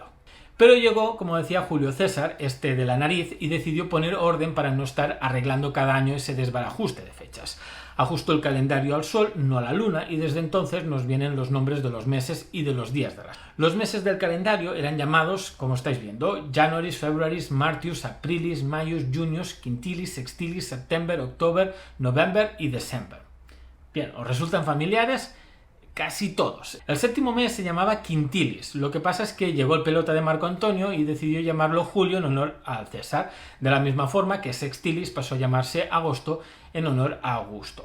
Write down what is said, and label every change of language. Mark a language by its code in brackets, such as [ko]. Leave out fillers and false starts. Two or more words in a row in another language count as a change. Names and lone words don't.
[es] Pero llegó, como decía Julio César, de la nariz, y decidió poner orden para no estar arreglando cada año ese desbarajuste de fechas. Ajustó el calendario al sol, no a la luna, y desde entonces nos vienen los nombres de los meses y de los días de la semana. Los meses del calendario eran llamados, como estáis viendo, [la] Januaris, Februaris, Martius, Aprilis, Maius, Junius, Quintilis, Sextilis, September, October, November y December. [es] Bien, ¿os resultan familiares? Casi todos. El séptimo mes se llamaba Quintilis. Lo que pasa es que llegó el pelota de Marco Antonio y decidió llamarlo Julio en honor al César, de la misma forma que Sextilis pasó a llamarse Agosto en honor a Augusto.